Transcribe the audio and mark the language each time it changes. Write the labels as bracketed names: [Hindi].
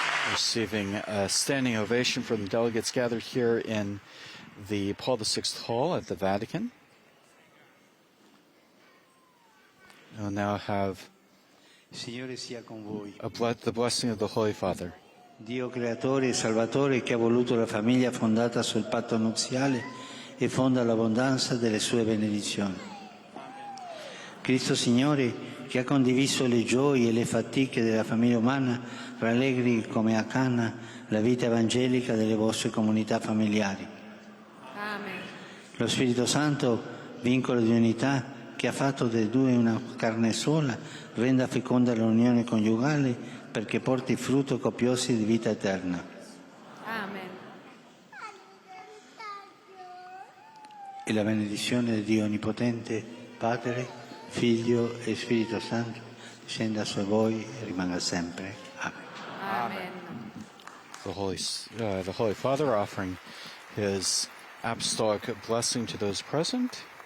[English] Receiving a standing ovation from the delegates gathered here in the Paul VI Hall at the Vatican. We'll now have [Italian] Signore sia con voi. [English] the blessing of the Holy Father. [Italian] Dio creatore e salvatore che ha voluto la famiglia fondata sul patto nuziale e fonda l'abbondanza delle sue benedizioni. Cristo Signore che ha condiviso le gioie e le fatiche della famiglia umana, rallegri come a Cana la vita evangelica delle vostre comunità familiari. Amen. Lo Spirito Santo, vincolo di unità, che ha fatto dei due una carne sola, renda feconda l'unione coniugale perché porti frutto copiosi di vita eterna. Amen. E la benedizione di Dio Onnipotente, Padre, Figlio e Spirito Santo, scenda su voi e rimanga sempre. Amen. Amen. [English] The Holy Father offering his apostolic blessing to those present.